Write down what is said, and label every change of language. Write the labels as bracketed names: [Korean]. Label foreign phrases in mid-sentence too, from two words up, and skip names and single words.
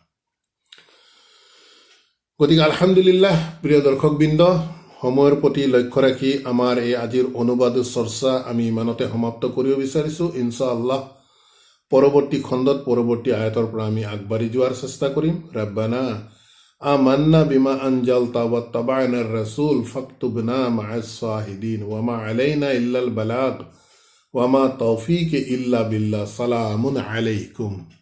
[Assamese] গতিকে আলহামদুলিল্লাহ, প্ৰিয় দৰ্শকবৃন্দ, সময়ৰ প্ৰতি লক্ষ্য ৰাখি আমাৰ এই আজিৰ অনুবাদ চৰ্চা আমি ইমানতে সমাপ্ত কৰিব বিচাৰিছোঁ। ইনশাআল্লাহ পৰৱৰ্তী খণ্ডত, পৰৱৰ্তী আয়াতৰ পৰা আমি আগবাঢ়ি যোৱাৰ চেষ্টা কৰিম। [Arabic] رَبَّنَا آمَنَّا بِمَا أَنْزَلْتَ وَاتَّبَعْنَا الرَّسُولَ فَاكْتُبْنَا مَعَ الشَّاهِدِينَ وَمَا عَلَيْنَا إِلَّا الْبَلَاغُ وَمَا تَوْفِيق إِلَّا بِاللَّهِ. سَلَامٌ عَلَيْكُمْ.